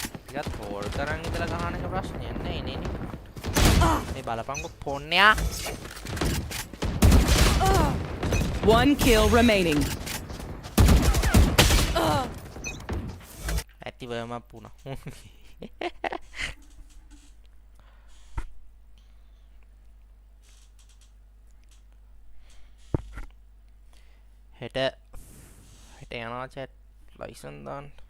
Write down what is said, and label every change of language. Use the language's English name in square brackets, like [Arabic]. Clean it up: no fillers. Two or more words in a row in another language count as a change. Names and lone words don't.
[Sinhala] ටිකක් හෝල් කරන් ඉඳලා ගහන එක ප්‍රශ්නයක් නෑ නේ. මේ බලපංකො පොන්නයා. [English] One kill remaining. [Sinhala] ඇතිවම පුණා. හෙට යනවා [English] chat license [Sinhala] දාන්න.